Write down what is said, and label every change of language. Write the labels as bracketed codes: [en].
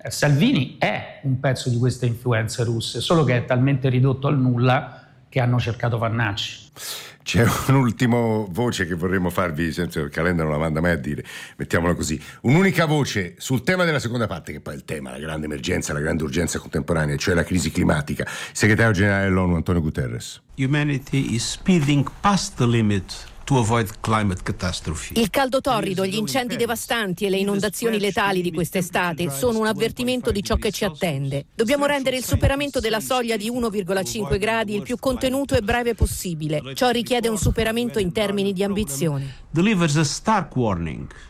[it] Salvini è un pezzo di queste influenze russe, solo che è talmente ridotto al nulla che hanno cercato Vannacci. C'è un'ultima voce che vorremmo farvi, senza il calendario non la manda mai a dire, mettiamola così, un'unica voce sul tema della seconda parte, che poi è il tema, la grande emergenza, la grande urgenza contemporanea, cioè la crisi climatica. Segretario generale dell'ONU Antonio Guterres. [en] Humanity is speeding past the limit to avoid climate catastrophe. [it] Il caldo torrido, gli incendi devastanti e le inondazioni letali di quest'estate sono un avvertimento di ciò che ci attende. Dobbiamo rendere il superamento della soglia di 1,5 gradi il più contenuto e breve possibile. Ciò richiede un superamento in termini di ambizione. [en] Delivers a stark warning.